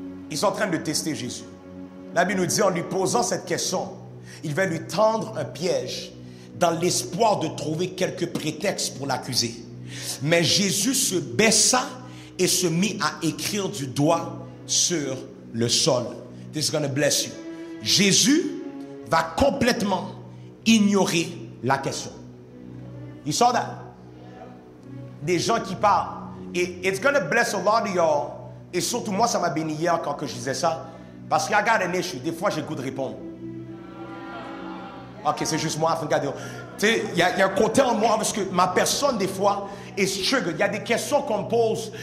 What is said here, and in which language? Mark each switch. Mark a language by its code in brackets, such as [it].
[fr] Ils sont en train de tester Jésus. La Bible nous dit, en lui posant cette question, il va lui tendre un piège dans l'espoir de trouver quelques prétextes pour l'accuser. Mais Jésus se baissa et se mit à écrire du doigt sur le sol. [en] This is going to bless you. [fr] Jésus va complètement ignorer la question. [en] You saw that? [fr] Des gens qui parlent. Et [en] it's going to bless a lot of y'all. [fr] Et surtout moi, ça m'a béni hier quand que je disais ça. Parce qu'il y a un issue. Des fois, j'ai le goût de répondre. Ok, c'est juste moi. Tu sais, il y a un côté en moi parce que ma personne, des fois, est triggered. Il y a des questions qu'on me pose.